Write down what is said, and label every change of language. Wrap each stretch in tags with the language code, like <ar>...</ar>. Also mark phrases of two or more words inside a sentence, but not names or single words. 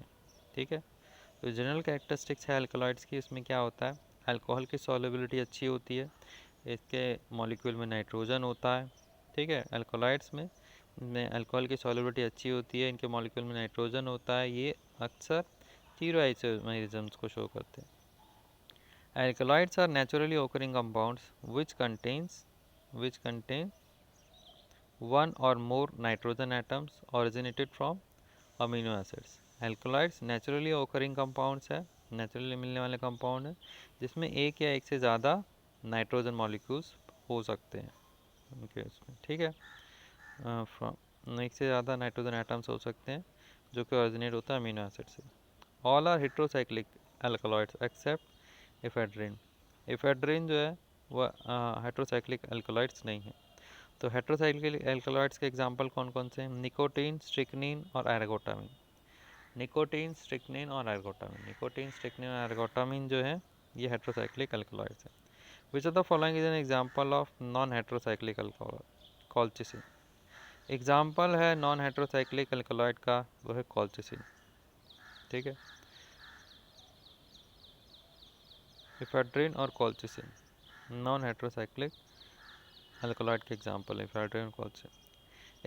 <hi>ठीक है, तो</hi> <en>general characteristics</en> <hi>है अल्कलॉइड्स की, इसमें क्या होता है, अल्कोहल की सॉल्युबिलिटी अच्छी होती है, इसके मॉलिक्यूल में नाइट्रोजन होता है। ठीक है, अल्कोलॉइड्स में अल्कोहल की सॉल्युबिलिटी अच्छी होती है, इनके मॉलिक्यूल में नाइट्रोजन होता है, ये अक्सर स्टीरियो आइसोमरिज्म्स को शो करते हैं।</hi> <en>Alkaloids are naturally occurring compounds which contain one or more nitrogen atoms originated from amino acids. Alkaloids naturally occurring compounds</en> <hi>है, नेचुरली मिलने वाले कंपाउंड है, जिसमें एक या एक से ज़्यादा नाइट्रोजन मॉलिक्यूल्स हो सकते हैं उनके उसमें। ठीक है, फ्रॉम एक से ज़्यादा नाइट्रोजन एटम्स हो सकते हैं जो कि ओरिजिनेट होता है अमीनो एसिड से।</hi> <en>all are heterocyclic alkaloids except ephedrine.</en> <hi>एफेड्रिन जो है वह</hi> <en>heterocyclic alkaloids</en> <hi>नहीं है। तो</hi> <en>heterocyclic alkaloids</en> <hi>के एग्जांपल कौन कौन से हैं? निकोटीन, स्ट्रिक्निन और एर्गोटामिन। निकोटीन, स्ट्रिक्निन और एर्गोटामिन। निकोटीन, स्ट्रिक्निन और एर्गोटामिन जो है ये</hi> <en>heterocyclic alkaloids</en> <hi>हैं।</hi> <en>which of the following is an example of non heterocyclic alcohol?</en> <hi>कॉल्चिसिन। एग्जांपल है</hi> <en>non heterocyclic alkaloid</en> <hi>का, वो है कॉल्चिसिन। ठीक है, इफेड्रिन और कॉल्चिसिन</hi> <en>non heterocyclic alkaloid</en> <hi>के एग्जांपल है, इफेड्रिन और कॉल्चिसिन।</hi>